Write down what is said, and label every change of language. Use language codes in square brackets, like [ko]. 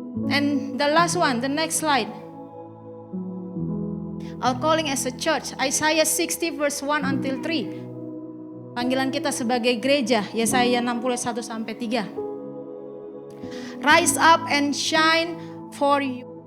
[en] And the last one, the next slide. Our calling as a church, Isaiah 60 verse 1 until 3. [id] Panggilan kita sebagai gereja, Yesaya 61 sampai 3. [en] Rise up and shine, for you